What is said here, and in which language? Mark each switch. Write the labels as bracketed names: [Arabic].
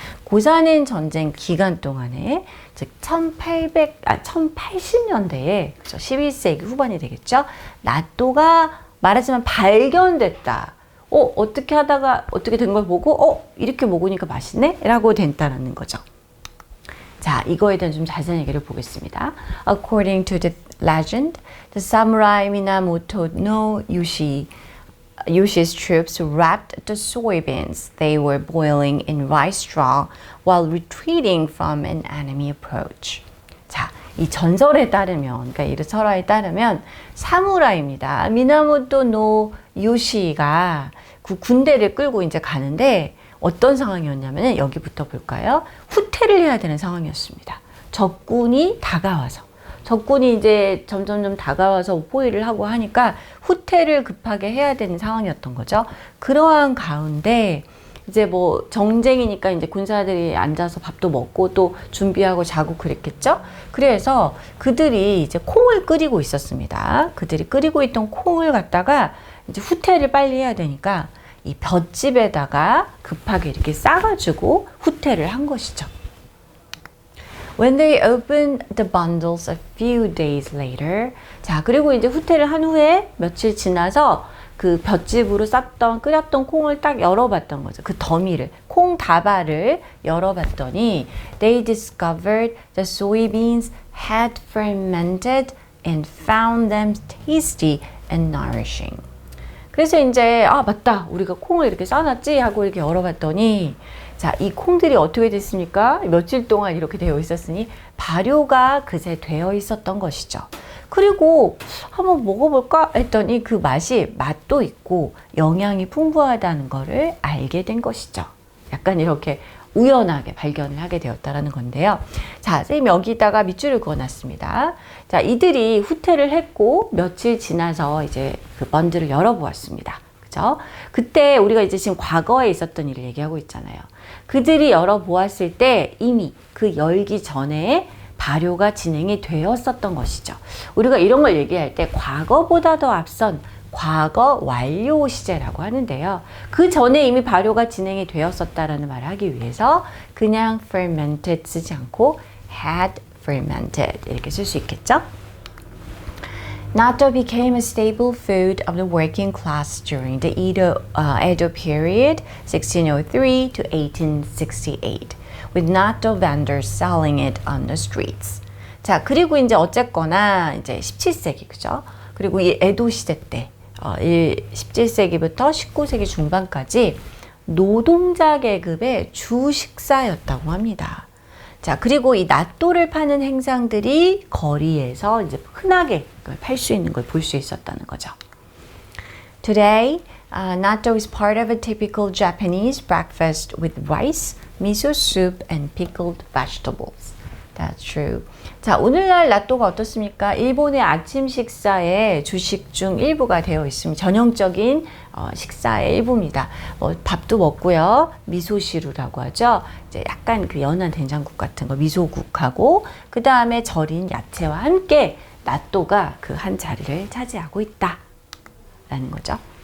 [Korean] 고사는 전쟁 기간 동안에 즉 1080년대에 그렇죠? 11세기 후반이 되겠죠. 나또가 말하자면 발견됐다. 어떻게 하다가 어떻게 된 걸 보고 이렇게 먹으니까 맛있네? 라고 된다는 거죠. 자, 이거에 대한 좀 자세한 얘기를 보겠습니다. [English] According to the legend, the samurai Minamoto no Yushi's troops wrapped the soybeans they were boiling in rice straw while retreating from an enemy approach. [Korean] 자, 이 전설에 따르면, 그러니까 이 설화에 따르면 사무라이입니다. 미나모토 노 요시가 그 군대를 끌고 이제 가는데 어떤 상황이었냐면 여기부터 볼까요? 후퇴를 해야 되는 상황이었습니다. 적군이 다가와서 적군이 이제 점점점 다가와서 포위를 하고 하니까 후퇴를 급하게 해야 되는 상황이었던 거죠. 그러한 가운데 이제 뭐 정쟁이니까 이제 군사들이 앉아서 밥도 먹고 또 준비하고 자고 그랬겠죠. 그래서 그들이 이제 콩을 끓이고 있었습니다. 그들이 끓이고 있던 콩을 갖다가 이제 후퇴를 빨리 해야 되니까 이 볏짚에다가 급하게 이렇게 싸가지고 후퇴를 한 것이죠. [English] When they opened the bundles a few days later. [Korean] 자, 그리고 이제 후퇴를 한 후에 며칠 지나서 그 볏짚으로 끓였던 콩을 딱 열어봤던 거죠. 그 더미를, 콩 다발을 열어봤더니 [English] they discovered the soybeans had fermented and found them tasty and nourishing. [Korean] 그래서 이제 맞다, 우리가 콩을 이렇게 싸놨지 하고 이렇게 열어봤더니 자, 이 콩들이 어떻게 됐습니까? 며칠 동안 이렇게 되어 있었으니 발효가 그새 되어 있었던 것이죠. 그리고 한번 먹어볼까 했더니 그 맛도 있고 영양이 풍부하다는 것을 알게 된 것이죠. 약간 이렇게 우연하게 발견을 하게 되었다라는 건데요. 자, 선생님 여기다가 밑줄을 그어놨습니다. 자, 이들이 후퇴를 했고 며칠 지나서 이제 그 번들을 열어보았습니다. 그죠? 그때 우리가 이제 지금 과거에 있었던 일을 얘기하고 있잖아요. 그들이 열어보았을 때 이미 그 열기 전에 발효가 진행이 되었었던 것이죠. 우리가 이런 걸 얘기할 때 과거보다 더 앞선 과거 완료 시제라고 하는데요. 그 전에 이미 발효가 진행이 되었었다라는 말을 하기 위해서 그냥 fermented 쓰지 않고 had fermented 이렇게 쓸 수 있겠죠. [English] Natto became a staple food of the working class during the Edo period, 1603 to 1868, with natto vendors selling it on the streets. [Korean] 자, 그리고 이제 어쨌거나 이제 17세기, 그죠? 그리고 이 에도 시대 때, 17세기부터 19세기 중반까지 노동자 계급의 주 식사였다고 합니다. 자, 그리고 이 나또를 파는 행상들이 거리에서 이제 흔하게 팔 수 있는 걸 볼 수 있었다는 거죠. [English] Today, natto is part of a typical Japanese breakfast with rice, miso soup, and pickled vegetables. That's true. [Korean] 자, 오늘날 나또가 어떻습니까? 일본의 아침 식사의 주식 중 일부가 되어 있습니다. 전형적인 식사의 일부입니다. 밥도 먹고요. 미소시루라고 하죠. 이제 약간 그 연한 된장국 같은 거, 미소국하고 그 다음에 절인 야채와 함께 나또가 그 한 자리를 차지하고 있다라는 거죠.